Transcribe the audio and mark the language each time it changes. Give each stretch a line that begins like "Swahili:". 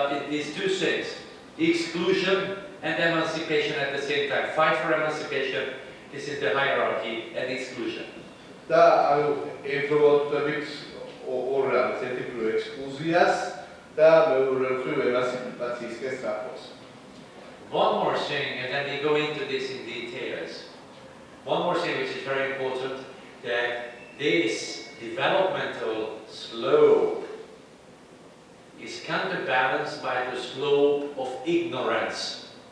English: these two things, exclusion and emancipation at the same time. Fight for emancipation, this is the hierarchy, and exclusion.
Georgian: და ანუ ერთობლივით ორ რამს, ერთი მხრივ ექსკლუზიას და მეორე მხრივ ემანციპაციისკენ სწრაფვას.
English: One more thing, and then we go into this in details. One more thing which is very important, that this developmental slope is counterbalanced by the slope of ignorance.